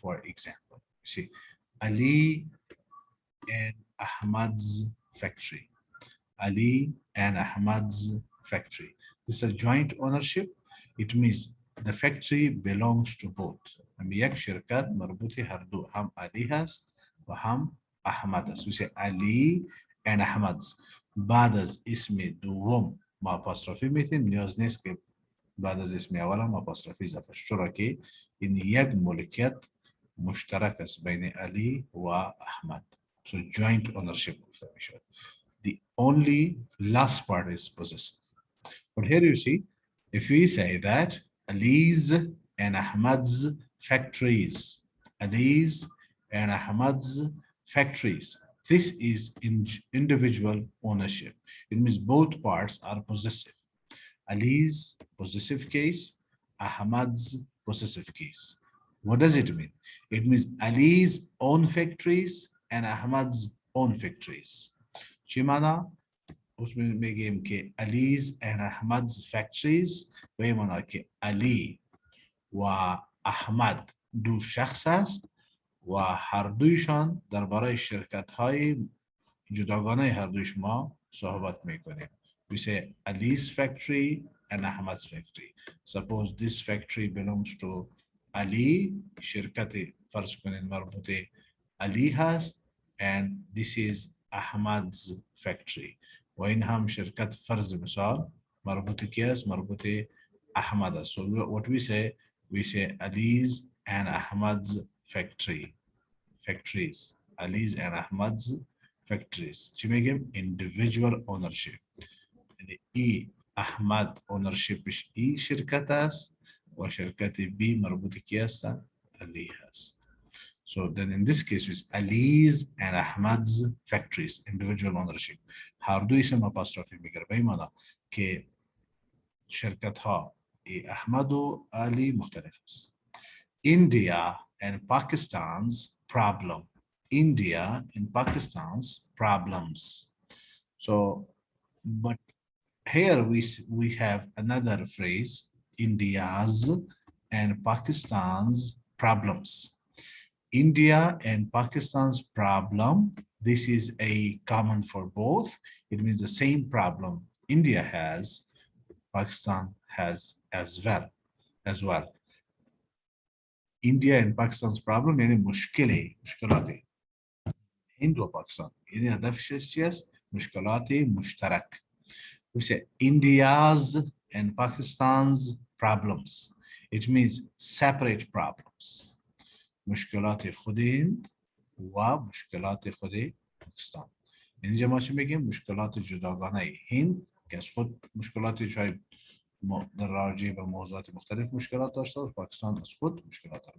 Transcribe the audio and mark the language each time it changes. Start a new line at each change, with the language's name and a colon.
English: For example, see, Ali and Ahmad's factory. Ali and Ahmad's factory. This is a joint ownership. It means the factory belongs to both.
Persian: یک شرکت مربوطی هر دو هم علی هست و هم احمد است.
English: We say Ali and Ahmad's.
Persian: بعد از اسم دوم ما اپاستروفی میتیم. نیاز نیست که بعد از اسم اول هم اپاستروفی اضافه شد، چرا که این یک ملکیت مشترک است بین علی و احمد.
English: So joint ownership
Persian: گفته میشد.
English: The only last part is possessive. But here you see, if we say that Ali's and Ahmad's factories, Ali's and Ahmad's factories, this is individual ownership. It means both parts are possessive. Ali's possessive case, Ahmad's possessive case. What does it mean? It means Ali's own factories and Ahmad's own factories.
Persian: چی معنی؟ میگیم که علیز and احمد's factories به این معنی که علی و احمد دو شخص است و هر دویشان درباره شرکت های جداگانه هر دویش ما صحبت میکنیم.
English: We say Ali's factory and Ahmad's factory. Suppose this factory belongs to Ali,
Persian: شرکت فرض کنین مربوط علی هست,
English: and this is Ahmad's factory.
Persian: و این هم شرکت فرض مثال مربوط کی است؟ مربوط احمد است.
English: So what we say Ali's and Ahmad's factories. Ali's and Ahmad's factories.
Persian: چی میگیم؟
English: individual ownership.
Persian: یعنی ای احمد ownershipش ای شرکت است و شرکت بی مربوط کی است؟ علی هست.
English: So then in this case is Ali's and Ahmad's factories, individual ownership.
Persian: هر دو اسم اپاستروفی میگیره به این معنی که شرکت ها احمد و علی مختلف است.
English: India and Pakistan's problem. India and Pakistan's problems. So, but here we have another phrase, India's and Pakistan's problems. India and Pakistan's problem, this is a common for both. It means the same problem India has, Pakistan has as well. India and Pakistan's problem
Persian: يعني مشكلات هند وباكستان. يعني هدفش چیست؟ مشکلات مشترک.
English: We say India's and Pakistan's problems. It means separate problems.
Persian: مشکلات خود هند و مشکلات خود پاکستان. اینجا ما چی میگیم؟ مشکلات جداگانه هند که از خود مشکلات شاید در راجع به موضوعات مختلف مشکلات داشته و پاکستان از خود مشکلات داره.